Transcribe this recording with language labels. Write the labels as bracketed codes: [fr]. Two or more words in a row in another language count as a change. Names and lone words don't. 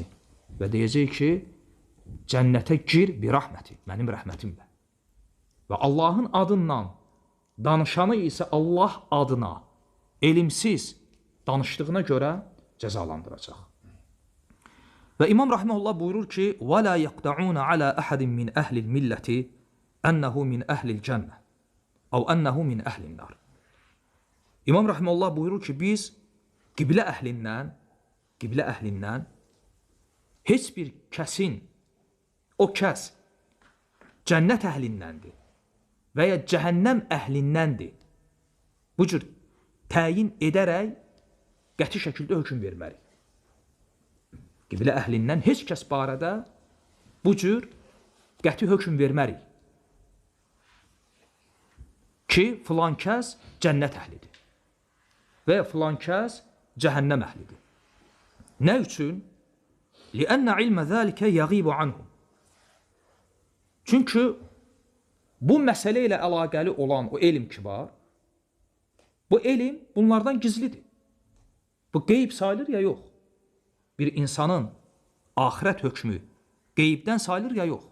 [az] Və deyəcək ki, cənnətə gir bir rəhməti, mənim rəhmətimlə. Və Allahın adından danışanı isə Allah adına elimsiz danışdığına görə cəzalandıracaq. Və İmam Rahiməhullah buyurur ki, [ar] وَلَا يَقْدَعُونَ عَلَى أَحَدٍ مِنْ أَهْلِ الْمِلَّةِ أَنَّهُ مِنْ أَهْلِ الْجَنَّةِ أَوْ أَنَّهُ مِنْ أَهْلِ النَّارِ. [az] İmam Rahiməhullah buyurur ki, biz qiblə əhlindən heç bir kəsin, o kəs cənnət əhlindəndir və ya cəhənnəm əhlindəndir. Bu cür təyin edərək qəti şəkildə hökm vermərik. Qiblə əhlindən heç kəs barədə bu cür qəti hökm vermərik. Ki, filan kəs cənnət əhlidir və filan kəs cəhənnəm əhlidir. Nə üçün? [ar] لِأَنَّ عِلْمَ ذَلِكَ يَغِيبُ عَنْهُمْ. [az] Çünki bu məsələ ilə əlaqəli olan o elm ki var, bu elm bunlardan gizlidir. Bu qeyb sayılır ya yox. Bir insanın axirət hökmü qeybdən sayılır ya yox?